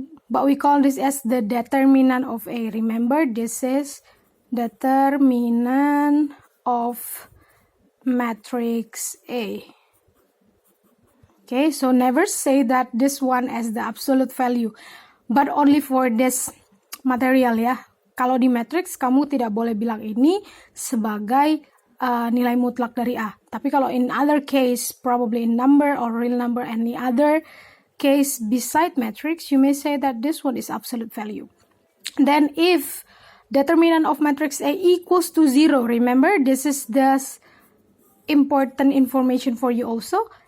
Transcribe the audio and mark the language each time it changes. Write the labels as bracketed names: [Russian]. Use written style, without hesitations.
[English] But we call this as the determinant of A. Remember, this is determinant of matrix A. Okay, so never say that this one as the absolute value, but only for this material ya. [Indonesian] Kalau di matrix kamu tidak boleh bilang ini sebagai nilai mutlak dari A. Tapi kalau [English] in other case, probably in number or real number, any other case beside matrix, you may say that this one is absolute value. Then if determinant of matrix A equals to 0, remember this is the important information for you also.